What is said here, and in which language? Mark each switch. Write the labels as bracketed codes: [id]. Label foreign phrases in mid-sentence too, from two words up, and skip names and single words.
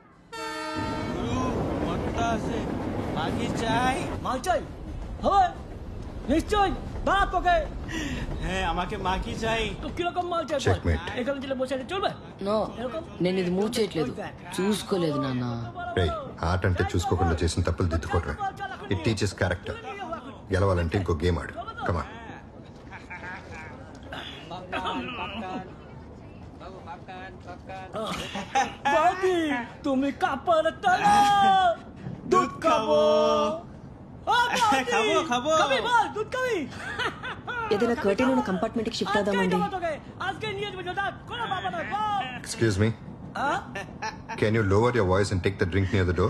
[te] నో, నేను ఇది మూవ్ చేయట్లేదు, చూసుకోలేదు నాన్న. రేయ్, ఆట అంటే చూసుకోకుండా చేసిన తప్పులు దిద్దుకోవటం. [en] It teachers character. [te] గెలవాలంటే ఇంకో గేమ్ ఆడు. కమా. [bn] তুমি কাপড় তোলো, দুধ খাবো। খাবো খাবো, খাবি বল, দুধ খাবি। [te] ఏదైనా కర్టెన్ ఉన్న కంపార్ట్మెంట్ కి షిఫ్ట్ అవుదామండి. [en] Excuse me. Can you lower your voice and take the drink near the door?